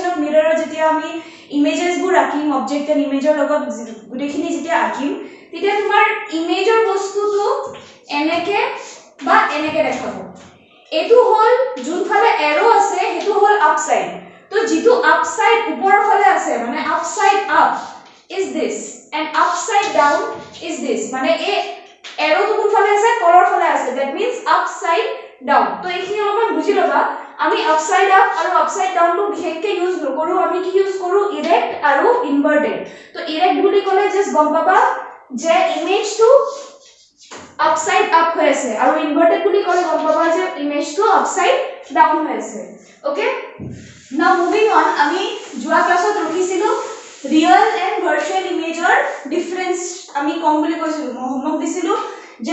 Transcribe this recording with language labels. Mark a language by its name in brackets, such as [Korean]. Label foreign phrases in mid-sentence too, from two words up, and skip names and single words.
[English] of mirror's [Assamese] যেতিয়া আমি ইমেজেস বোৰ আঁকিম [English] object and image's [Assamese] লগত গুটেখিনি যেতিয়া আঁকিম তেতিয়া তোমাৰ ইমেজৰ বস্তুটো এনেকে বা এনেকে দেখাব এটো হল যোনফালে এৰো আছে হেতু হল আপসাইড তো যেটো আপসাইড ওপৰৰ ফালে আছে মানে [English] upside up is this and upside down is this [Assamese] মানে এৰো তো কোন ফালে আছে তলৰ ফালে আছে [English] that means upside down [Assamese] তো এইখিনি অলপমান বুজি লবা আমি [English] upside up [Assamese] আৰু [English] upside down [Assamese] টো বিশেষকৈ ইউজ নকৰো আমি কি ইউজ কৰো ইৰেক্ট আৰু ইনভাৰ্টেড তো ইৰেক্ট বুলি ক'লে জাস্ট গম পাবা যে ইমেজটো [English] upside up [Assamese] হৈ আছে আৰু ইনভাৰ্টেড বুলি ক'লে গম পাবা যে ইমেজটো [English] upside down [Assamese] হৈ আছে [English] okay now moving on [Assamese] আমি যোৱা ক্লাছত ৰখিছিলো [English] real and virtual image's difference [Assamese] আমি কম বুলি কৈছিলো মই হোমৱৰ্ক দিছিলো যে